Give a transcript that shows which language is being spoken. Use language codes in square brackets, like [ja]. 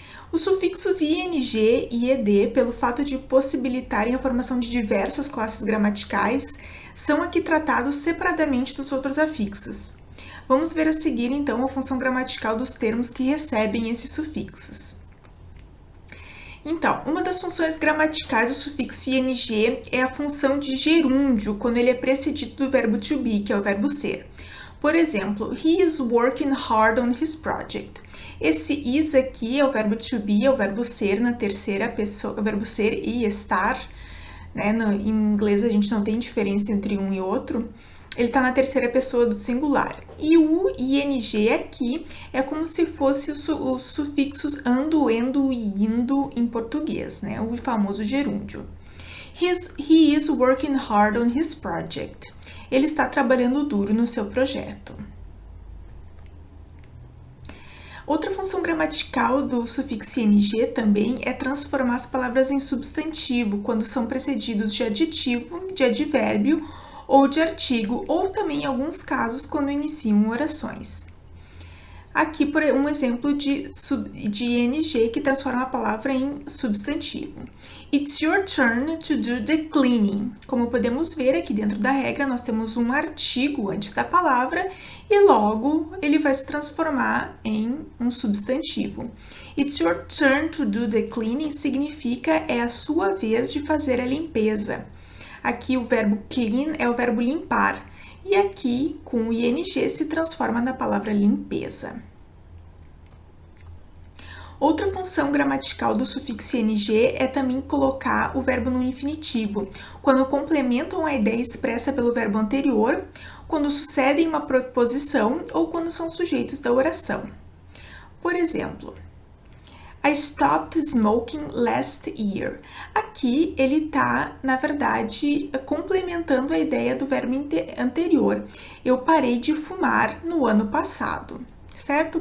[pt] Os sufixos ing e ed, pelo fato de possibilitarem a formação de diversas classes gramaticais, são aqui tratados separadamente dos outros afixos. Vamos ver a seguir, então, a função gramatical dos termos que recebem esses sufixos. Então, uma das funções gramaticais do sufixo ing é a função de gerúndio, quando ele é precedido do verbo to be, que é o verbo ser. Por exemplo, [en] he is working hard on his project. [pt] Esse is aqui é o verbo to be, é o verbo ser na terceira pessoa, o verbo ser e estar, né? Em inglês a gente não tem diferença entre um e outro. Ele está na terceira pessoa do singular. E o ing aqui é como se fosse os sufixos ando, endo e indo em português, né? O famoso gerúndio. [en] He is working hard on his project. [pt] Ele está trabalhando duro no seu projeto. Outra função gramatical do sufixo ing também é transformar as palavras em substantivo, quando são precedidos de adjetivo, de advérbio ou de artigo, ou também em alguns casos quando iniciam orações. Aqui, por um exemplo de ing que transforma a palavra em substantivo. [en] It's your turn to do the cleaning. [pt] Como podemos ver aqui dentro da regra, nós temos um artigo antes da palavra e logo ele vai se transformar em um substantivo. [en] It's your turn to do the cleaning [pt] significa é a sua vez de fazer a limpeza. Aqui o verbo clean é o verbo limpar, e aqui com o ing se transforma na palavra limpeza. Outra função gramatical do sufixo ing é também colocar o verbo no infinitivo, quando complementam a ideia expressa pelo verbo anterior, quando sucedem uma preposição ou quando são sujeitos da oração. Por exemplo, [en] I stopped smoking last year. [pt] Aqui ele está, na verdade, complementando a ideia do verbo anterior. Eu parei de fumar no ano passado, certo?